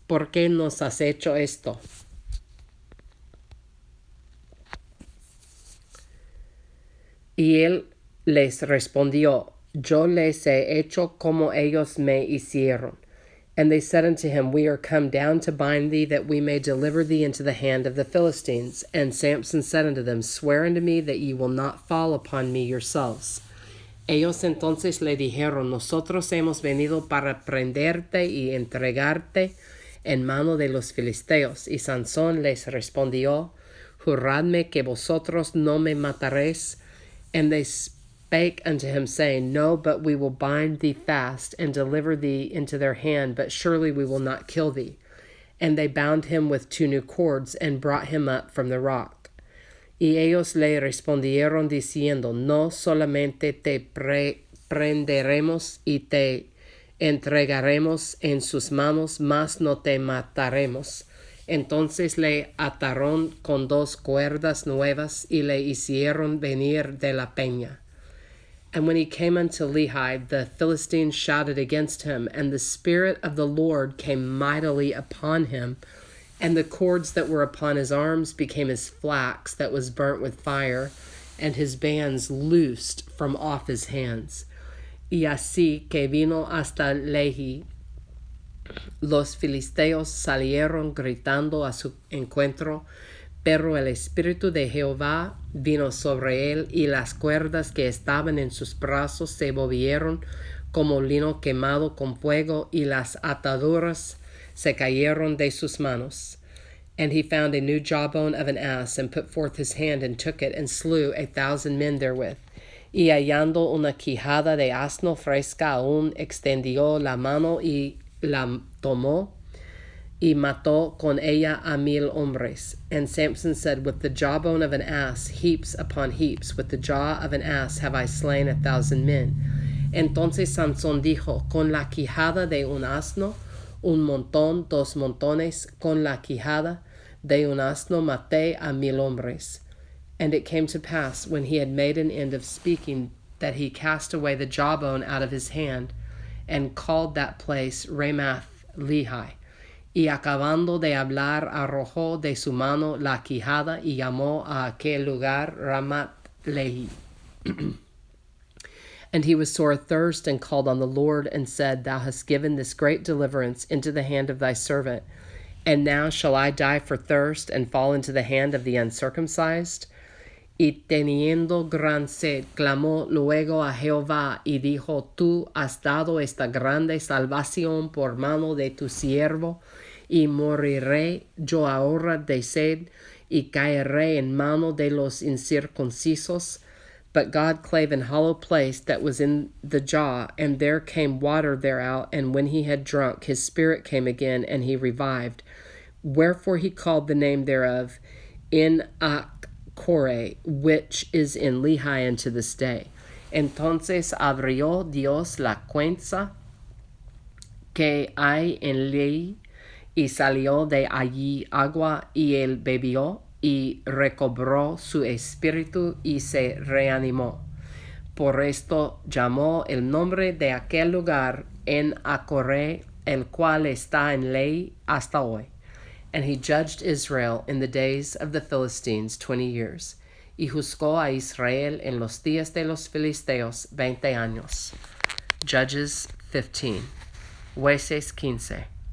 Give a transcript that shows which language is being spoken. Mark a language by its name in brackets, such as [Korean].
[Spanish] ¿Por qué nos has hecho esto? Y él les respondió, Yo les he hecho como ellos me hicieron. [English] And they said unto him, We are come down to bind thee, that we may deliver thee into the hand of the Philistines. And Samson said unto them, Swear unto me that ye will not fall upon me yourselves. [Spanish] Ellos entonces le dijeron, Nosotros hemos venido para prenderte y entregarte en mano de los filisteos. Y Sansón les respondió, Juradme que vosotros no me mataréis. [English] And they spake unto him, saying, No, but we will bind thee fast, and deliver thee into their hand, but surely we will not kill thee. And they bound him with 2 new cords, and brought him up from the rock. [Spanish] Y ellos le respondieron diciendo, No solamente te prenderemos y te entregaremos en sus manos, mas no te mataremos. Entonces le ataron con 2 cuerdas nuevas y le hicieron venir de la peña. [English] And when he came unto Lehi, the Philistines shouted against him, and the Spirit of the Lord came mightily upon him, and the cords that were upon his arms became as flax that was burnt with fire, and his bands loosed from off his hands. [Spanish] Y así que vino hasta Lehi, los filisteos salieron gritando a su encuentro, pero el Espíritu de Jehová vino sobre él, y las cuerdas que estaban en sus brazos se volvieron como lino quemado con fuego, y las ataduras se cayeron de sus manos. [English] And he found a new jawbone of an ass, and put forth his hand, and took it, and slew 1,000 men therewith. [Spanish] Y hallando una quijada de asno fresca aún, extendió la mano y la tomó, y mató con ella 1,000 hombres. [English] And Samson said, With the jawbone of an ass, heaps upon heaps, with the jaw of an ass have I slain 1,000 men. [Spanish] Entonces Sansón dijo, Con la quijada de un asno, un montón, 2 montones, con la quijada de un asno maté 1,000 hombres. [English] And it came to pass, when he had made an end of speaking, that he cast away the jawbone out of his hand, and called that place Ramath Lehi. [Spanish] Y acabando de hablar, arrojó de su mano la quijada, y llamó a aquel lugar Ramath Lehi. [English] And he was sore athirst, and called on the Lord, and said, Thou hast given this great deliverance into the hand of thy servant. And now shall I die for thirst, and fall into the hand of the uncircumcised? [Spanish] Y teniendo gran sed, clamó luego a Jehová, y dijo, Tú has dado esta grande salvación por mano de tu siervo, y moriré yo ahora de sed, y caeré en mano de los incircuncisos. [English] But God clave an hollow place that was in the jaw, and there came water thereout, and when he had drunk, his spirit came again, and he revived. Wherefore he called the name thereof Entraré, which is in Lehi unto this day. [Spanish] Entonces abrió Dios la cuenca que hay en Lehi, y salió de allí agua, y él bebió, y recobró su espíritu, y se reanimó. Por esto llamó el nombre de aquel lugar Entraré, el cual está en Lehi hasta hoy. And he judged Israel in the days of the Philistines 20 years. Y juzgó a Israel en los días de los filisteos 20 años. [English] Judges 15. [Spanish] Jueces 15.